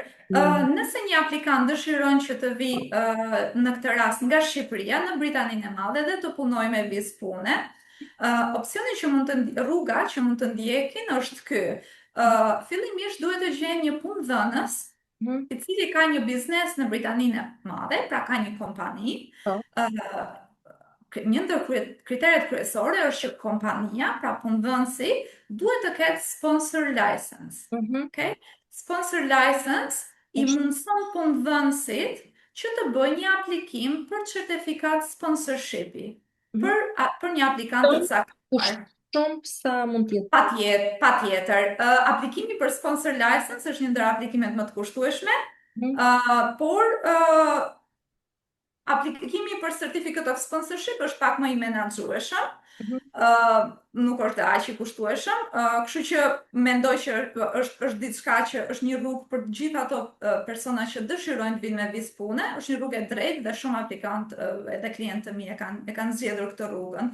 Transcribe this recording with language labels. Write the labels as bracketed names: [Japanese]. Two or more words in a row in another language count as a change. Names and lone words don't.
[Albanian] Nëse një aplikant dëshiron që të vi në këtë rast nga Shqipëria në Britaninë e Madhe dhe të punojë me vizë pune, rruga që mund të ndjekin është ky. Fillimisht duhet të gjejnë një punëdhënës i cili ka një biznes në Britaninë e Madhe, pra ka një kompani. Një ndër kriteret kryesore është që kompania, pra punëdhënësi, duhet të ketë [English] sponsor license. Okay? Sponsor license [Albanian] i mundëson punëdhënësit që të bëjë një aplikim për certifikat sponsorshipi për një aplikant të caktuar. Shumë sa mund të jetë. Patjetër. Aplikimi për [English] sponsor license [Albanian] është një ndër aplikimet më të kushtueshme, por aplikimi për [English] certificate of sponsorship [Albanian] është pak më i menaxhueshëm, nuk është aq i kushtueshëm, kështu që mendoj që është diçka që është një rrugë për të gjithë ato persona që dëshirojnë të vinë me vizë pune, është një rrugë e drejtë dhe shumë aplikantë edhe klientë të mi e kanë zgjedhur këtë rrugën.